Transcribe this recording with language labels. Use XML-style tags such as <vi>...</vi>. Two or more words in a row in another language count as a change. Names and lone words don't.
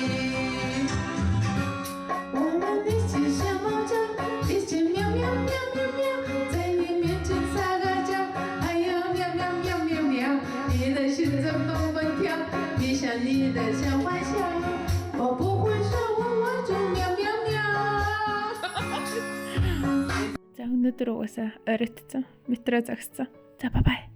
<zh>我们一起像猫叫，一起喵喵喵喵喵，在你面前撒个娇，哎呀喵喵喵喵喵，你的心怎么蹦跳？闭上你的小玩笑，我不会说我就喵喵喵。</zh> <mn>За өнөөдөр угаасаа оройдсон, метро зогссон. За бай бай.</mn>